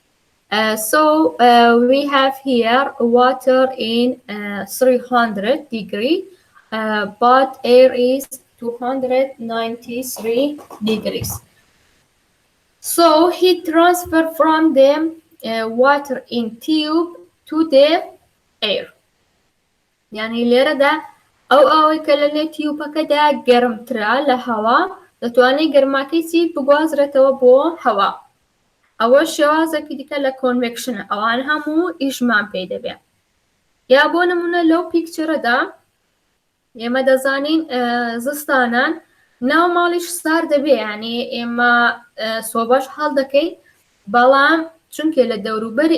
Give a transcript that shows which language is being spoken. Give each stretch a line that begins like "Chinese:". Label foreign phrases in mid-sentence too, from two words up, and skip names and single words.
English: We have here water in 300 degree, but air is 293 degrees. So heat transfer from the water in tube to the air.
Central Kurdish: يعني لێرەدا ئەو ئاوەی کە لە نێو تیوبەکەدا گەرمترا لە هەوا دەتوانێت گەرماکەی چی بگوازرێتەوە بۆ هەوا. ئەوە شێوازێکی دیکە لە کۆنڤێکشنە ئەوان هەموو ئیشمان پێی دەبێت. یا بۆ نمونە لەو پیکچەرەدا ئێمە دەزانین زستانان ناو ماڵیش سار دەبێ یعنی ئێمە سۆبەش هەڵ دەکەین بەڵام چونکە لە دەوروبەری